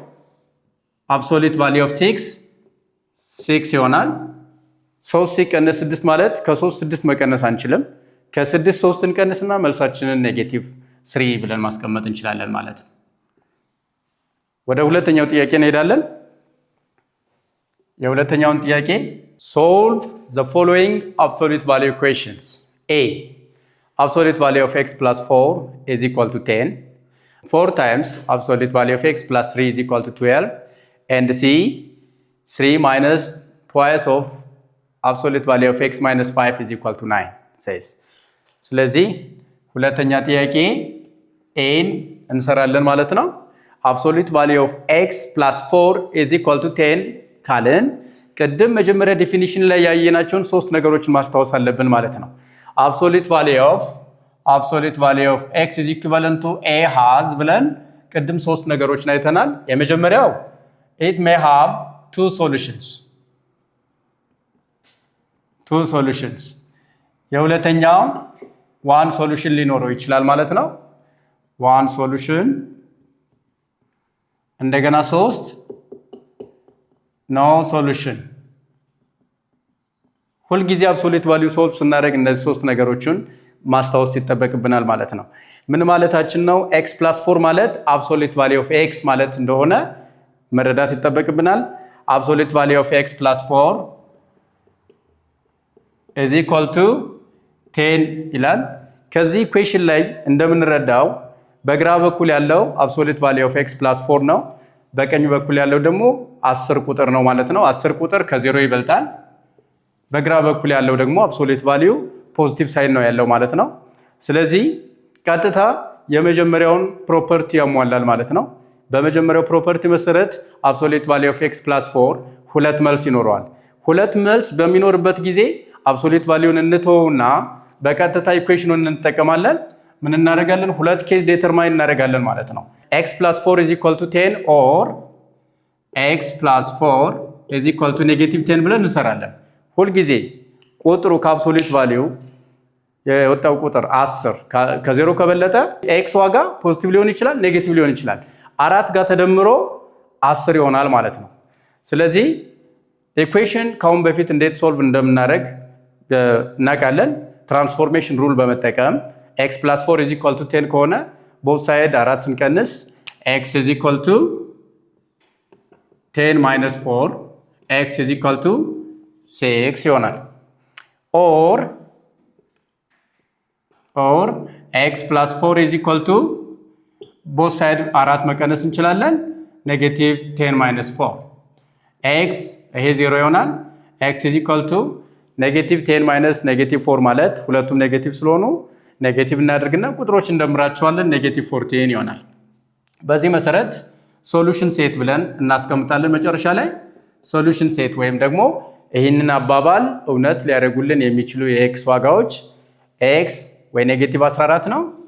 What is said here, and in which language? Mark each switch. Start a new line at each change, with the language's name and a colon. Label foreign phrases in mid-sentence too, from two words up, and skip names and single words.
Amharic: ኦፍ 6 ይሆናል። 3 ሲቀነስ 6 ማለት ከ3 6 መቀነስ አንችልም። ከ6 3 እንቀንስና መልሳችንን ኔጌቲቭ 3 ብለን ማስቀመጥ እንችላለን ማለት ነው። ወደ ሁለተኛው ጥያቄ እንሄዳለን። የሁለተኛውን ጥያቄ
English: solve the following absolute value equations. A. Absolute value of x plus 4 is equal to 10. 4 times absolute value of x plus 3 is equal to 12. And C. 3 minus twice of absolute value of x minus 5 is equal to 9 says.
Amharic: ስለዚህ ሁለተኛ ጥያቄ ኤን እንሰራለን ማለት ነው።
English: absolute value of x plus 4 is equal to 10
Amharic: ካልን ቅድም መጀመሪያ ዴፊኒሽን ላይ ያየናቸውን ሶስት ነገሮችን ማስታወስ አለብን ማለት ነው።
English: absolute value of x is equivalent to a has
Amharic: ብለን ቅድም ሶስት ነገሮችን አይተናል። የመጀመሪያው
English: it may have two
Amharic: solutions የሁለተኛው
English: one solution
Amharic: ሊኖረው ይችላል ማለት ነው።
English: one solution
Amharic: እንደገና 3
English: no solution።
Amharic: ሁልጊዜ
English: absolute value solve
Amharic: ስናደርግ እነዚህ ሶስት ነገሮችን ማስታወስ ይጠበቅብናል ማለት ነው። ምን ማለታችን ነው?
English: x plus 4
Amharic: ማለት
English: absolute value of x
Amharic: ማለት እንደሆነ መረዳት ይጠበቅብናል።
English: absolute value of x plus 4 is equal to 10
Amharic: ይላል። ከዚህ ኢኩዌሽን ላይ እንደምንረዳው በግራ በኩል ያለው
English: absolute value of x plus 4
Amharic: ነው። በቀኝ በኩል ያለው ደግሞ 10 ቁጥር ነው ማለት ነው። 10 ቁጥር ከ0 ይበልጣል። በግራ በኩል ያለው ደግሞ
English: absolute value positive sign
Amharic: ነው ያለው ማለት ነው። ስለዚህ ቀጥታ የመጀመሪያውን ፕሮፐርቲ ያሟላል ማለት ነው። በመጀመሪያው ፕሮፐርቲ መሰረት
English: absolute value of x plus 4
Amharic: ሁለት መልስ ይኖረዋል። ሁለት መልስ በሚኖርበት ጊዜ
English: absolute value
Amharic: እንተውና በቀጥታ ኢኩዌሽኑን እንጠቀማለን። ምን እናደርጋለን? ሁለት
English: case determine
Amharic: እናደርጋለን ማለት ነው።
English: x plus 4 is equal to 10 or x plus 4 is equal to negative 10
Amharic: ብለን እንሰራለን። ሁልጊዜ ቁጥሩ ከአብሶሉት ቫልዩ የወጣው ቁጥር 10 ከዜሮ ከበለጠ ኤክስ ዋጋ ፖዚቲቭ ሊሆን ይችላል፣ ኔጌቲቭ ሊሆን ይችላል። 4 ጋር ተደምሮ 10 ይሆናል ማለት ነው። ስለዚህ ኢኩዌሽን ካሁን በፊት እንዴት ሶልቭ እንደምናደርግ እናውቃለን።
English: transformation rule
Amharic: በመጠቀም
English: x plus 4 is equal to 10
Amharic: ከሆነ
English: both side
Amharic: 4 ስንቀንስ
English: x is equal to 10 minus 4 x is equal to 6 ይሆናል። or x plus 4 is equal to both side
Amharic: 4 መቀነስ እንችላለን።
English: negative 10 minus 4 x
Amharic: ይሄ 0 ይሆናል።
English: x is equal to negative 10 minus negative 4
Amharic: ማለት ሁለቱም ኔጌቲቭ ስለሆኑ ኔጌቲቭ እናደርግና ቁጥሮች እንደምራቸዋለን። ኔጌቲቭ 14 ይሆናል። በዚህ መሰረት
English: solution set
Amharic: ብለን እናስቀምጣለን። መጨረሻ ላይ
English: solution set
Amharic: ወይም ደግሞ ይህንን አባባል እውነት ሊያደርጉልን የሚችሉ የኤክስ ዋጋዎች ኤክስ ወይ ኔጌቲቭ 14 ነው